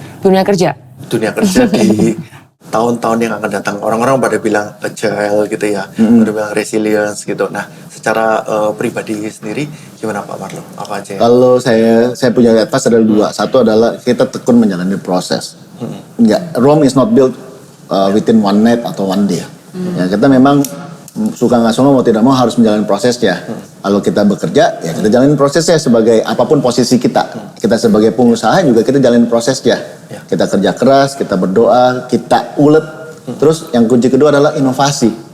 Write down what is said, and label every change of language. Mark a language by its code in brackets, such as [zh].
[id] Dunia kerja. di tahun-tahun yang akan datang. Orang-orang pada bilang agile gitu ya, pada bilang resilience gitu. Nah, secara pribadi sendiri gimana Pak Marlo? Apa aja? Kalau saya punya advice adalah 2. Satu adalah kita tekun menjalani proses. Enggak, [en] Rome is not built within one night [id] atau [en] one day. [id] Ya, kita memang suka nggak suka mau tidak mau harus menjalani prosesnya. Kalau kita bekerja, ya kita jalanin prosesnya sebagai apapun posisi kita. Kita sebagai pengusaha juga kita jalanin prosesnya. Kita kerja keras, kita berdoa, kita ulet. Terus yang kunci kedua adalah inovasi.